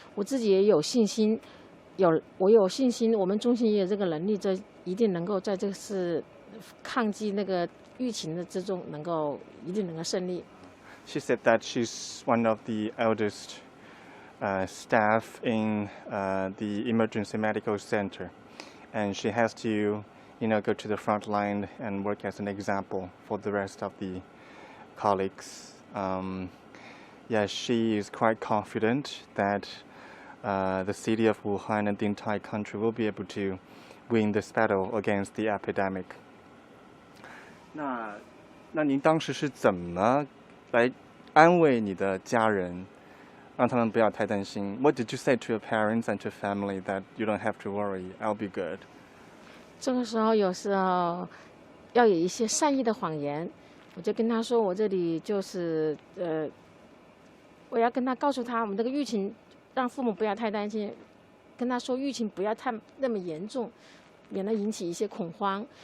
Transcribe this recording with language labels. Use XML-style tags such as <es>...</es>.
<zh>我自己也有信心，我有信心，我们中心也有这个能力，这一定能够在这次抗击那个疫情的之中，一定能够胜利。</zh> <en>She said that she's one of the eldest staff in the emergency medical center, and she has to go to the front line and work as an example for the rest of the colleagues. She is quite confident that the city of Wuhan and the entire country will be able to win this battle against the epidemic.</en> <zh>那您当时是怎么来安慰你的家人，让他们不要太担心？</zh> <en>What did you say to your parents and to family that you don't have to worry, I'll be good?</en> <zh>这个时候有时候要有一些善意的谎言，我就跟他说，我这里就是我要跟他告诉他，我们这个疫情让父母不要太担心，跟他说疫情不要那么严重，免得引起一些恐慌。</zh>